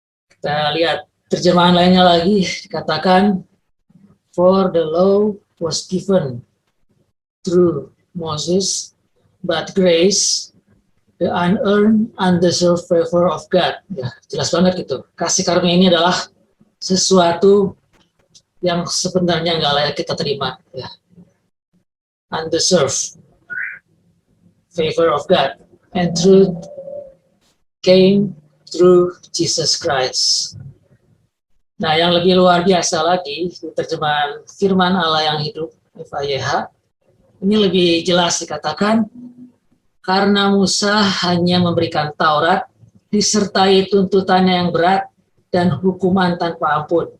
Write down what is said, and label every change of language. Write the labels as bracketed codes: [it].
[id] Kita lihat terjemahan lainnya lagi, dikatakan, [en] for the law was given through Moses, but grace, the unearned, undeserved favor of God. [id] Ya, jelas banget gitu. Kasih karunia ini adalah sesuatu yang sebenarnya nggak layak kita terima. Ya. [en] Undeserved favor of God. And truth came through Jesus Christ. [id] Nah, yang lebih luar biasa lagi, terjemahan firman Allah yang hidup, FAYH, ini lebih jelas dikatakan, karena Musa hanya memberikan Taurat, disertai tuntutannya yang berat dan hukuman tanpa ampun.